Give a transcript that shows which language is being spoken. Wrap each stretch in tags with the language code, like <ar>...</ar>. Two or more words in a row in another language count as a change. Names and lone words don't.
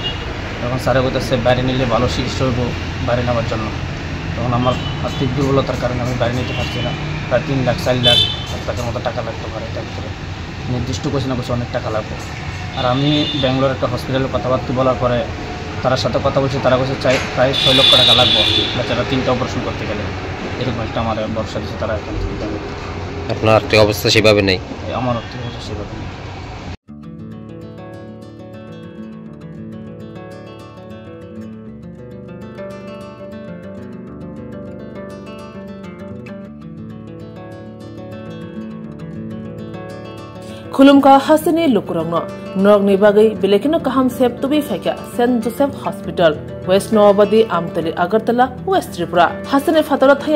<bn>তখন স্যারে বলতেছে বাইরে নিলে ভালো চিকিৎসা হইব বাইরে নেওয়ার জন্য তখন আমার আর্থিক দুর্বলতার কারণে আমি বাইরে নিতে পারছি না প্রায় 3 লাখ 4 লাখ টাকার মতো টাকা লাগতে পারে এটার ভিতরে নির্দিষ্ট করছি না বলছে অনেক টাকা লাগবে আর আমি ব্যাঙ্গালোর একটা হসপিটালে কথাবার্তা বলার পরে তার সাথে কথা বলছি তারা বলছে প্রায় 6 লক্ষ টাকা লাগবে বাচ্চারা 3টা অপারেশন করতে গেলে এরকম একটা আমার ভরসা দিচ্ছে তারা এখান থেকে আপনার আর্থিক অবস্থা সেভাবে নেই আমার আর্থিক অবস্থা সেভাবে নেই</bn> <trp>खुलुमका हसनी लुकुरंगनो नरगनि बागै बेलेकिनो काहाम सेब तुबि फाइका सेंट जोसेफ हॉस्पिटल वेस्ट नवाबदी आमतली अगरतला वेस्ट त्रिपुरा हसने फातरा थाया</trp>